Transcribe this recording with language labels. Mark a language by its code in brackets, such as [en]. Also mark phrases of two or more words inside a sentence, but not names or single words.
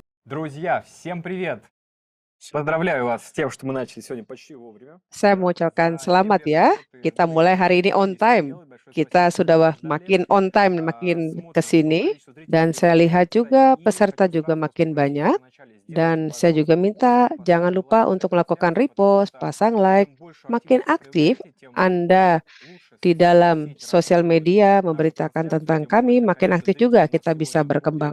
[ru] Друзья, всем привет! Поздравляю вас с тем, что мы начали сегодня почти вовремя. [id] Saya mau ucapkan selamat ya, kita mulai hari ini [en] on time. [id] Kita sudah makin [en] on time, [id] makin ke sini. Dan saya lihat juga peserta juga makin banyak. Dan saya juga minta jangan lupa untuk melakukan repost, pasang like, makin aktif Anda di dalam sosial media memberitakan tentang kami, makin aktif juga kita bisa berkembang.